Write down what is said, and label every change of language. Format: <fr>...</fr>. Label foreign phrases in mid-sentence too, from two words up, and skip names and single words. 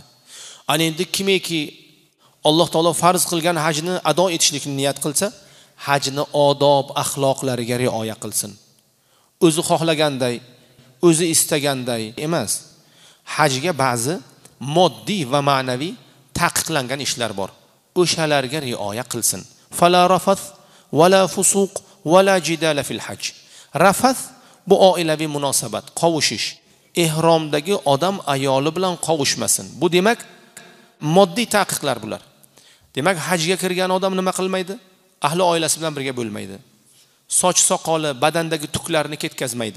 <uz>Ana endi kimiki Alloh taolo farz qilgan hajni ado etishlikni niyat qilsa, hajni odob, axloqlariga rioya qilsin. O'zi xohlaganday, o'zi istaganday emas. Hajga ba'zi moddiy va ma'naviy taqiqlangan ishlar bor. O'shalarga rioya qilsin.</uz> <ar>فلا رفث ولا فسوق ولا جدال في الحج.</ar> <uz>Rafath bu oilaviy munosabat, qovushish. Ihromdagi odam ayoli bilan qovushmasin. Bu demak moddiy taqiqlar bular. Demak hajga kirgan odam nima qilmaydi? Ahli oilasi bilan birga bo'lmaydi. Soch soqoli, badandagi tuklarni ketkazmaydi.</uz>